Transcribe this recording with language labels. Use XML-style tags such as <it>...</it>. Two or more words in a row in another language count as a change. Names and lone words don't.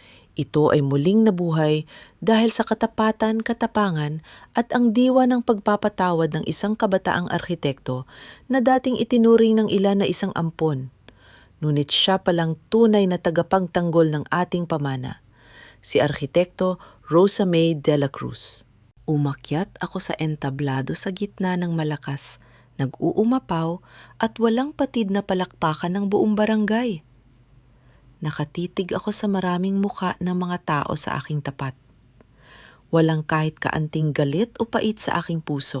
<tl>Ito ay muling nabuhay dahil sa katapatan, katapangan at ang diwa ng pagpapatawad ng isang kabataang arkitekto na dating itinuring ng ilan na isang ampon. Ngunit siya palang tunay na tagapagtanggol ng ating pamana, si Arkitekto Rosa May de la Cruz. Umakyat ako sa entablado sa gitna ng malakas, nag-uumapaw at walang patid na palakpakan ng buong barangay. Nakatitig ako sa maraming muka ng mga tao sa aking tapat. Walang kahit kaanting galit o pait sa aking puso.</tl>